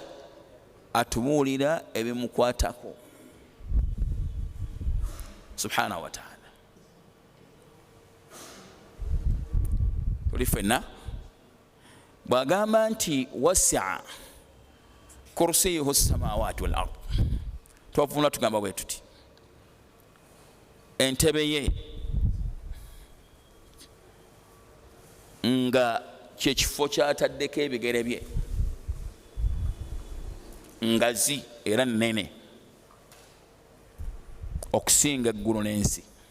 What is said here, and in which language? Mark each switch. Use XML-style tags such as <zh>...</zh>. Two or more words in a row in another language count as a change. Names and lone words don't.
<lg>Atubuulira ebimukwatako</lg> <ar>سبحانه وتعالى.</ar> <lg>Tuli ffenna bw'agamba nti</lg> <ar>وسع كرسيه السماوات والأرض,</ar> <lg>twavunula tugamba bwe tuti entebe ye nga kyekifo kyataddeko ebigere bye, ngazi era nnene okusinga eggulu n'ensi.</lg>